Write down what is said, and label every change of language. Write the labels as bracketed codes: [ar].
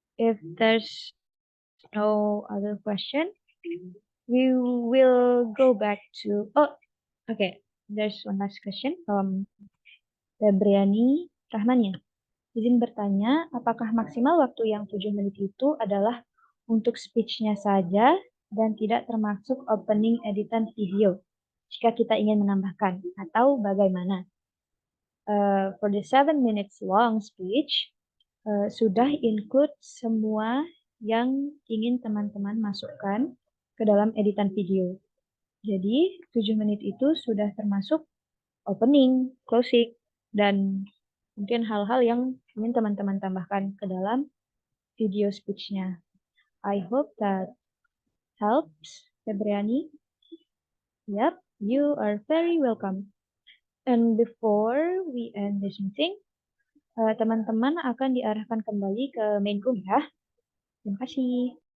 [en] If there's no other question, we will go back to, okay, there's one last question from Febriani Rahmania. Izin bertanya, apakah maksimal waktu yang 7 menit itu adalah untuk speech-nya saja dan tidak termasuk opening editan video jika kita ingin menambahkan, atau bagaimana? For the 7 minutes long speech, [id] sudah include semua yang ingin teman-teman masukkan ke dalam editan video. Jadi 7 menit itu sudah termasuk opening, closing, dan mungkin hal-hal yang ingin teman-teman tambahkan ke dalam video speech-nya. [en] I hope that helps, Febriani. Yep, you are very welcome. And before we end this meeting, [id] teman-teman akan diarahkan kembali ke [en] main room [id] ya. Terima kasih.